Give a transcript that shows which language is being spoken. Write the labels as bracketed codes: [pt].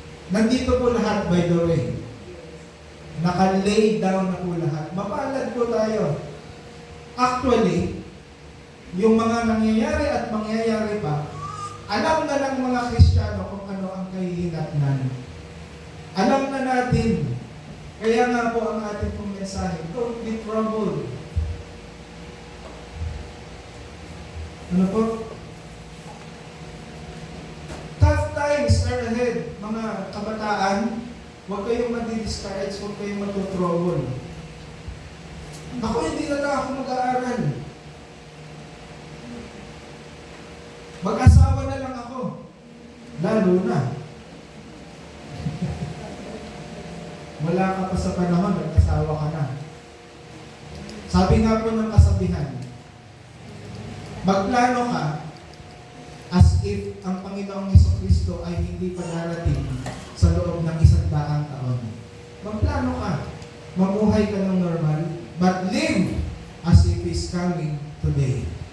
[tl] Nandito po lahat, [en] by the way. [tl] Naka-lay down na po lahat. Mapalad po tayo. Actually, yung mga nangyayari at mangyayari pa, alam na ng mga Kristiyano kung ano ang kahihinatnan. Alam na natin. Kaya nga po ang ating pong mensahe, [en] don't be troubled. [tl] Ano po? [en] Tough times are ahead, [tl] mga kabataan. Huwag kayong madi-discourage, huwag kayong matutrouble. Ako, hindi na lang ako mag-aaral. Mag-asawa na lang ako. Lalo na. Wala ka pa sa panahon, nag-asawa ka na. Sabi nga po ng kasabihan, magplano ka as if ang Panginoong Jesucristo ay hindi pa darating sa loob ng 100 taon. Magplano ka. Mamuhay ka ng normal, [en] but live as if He's coming today.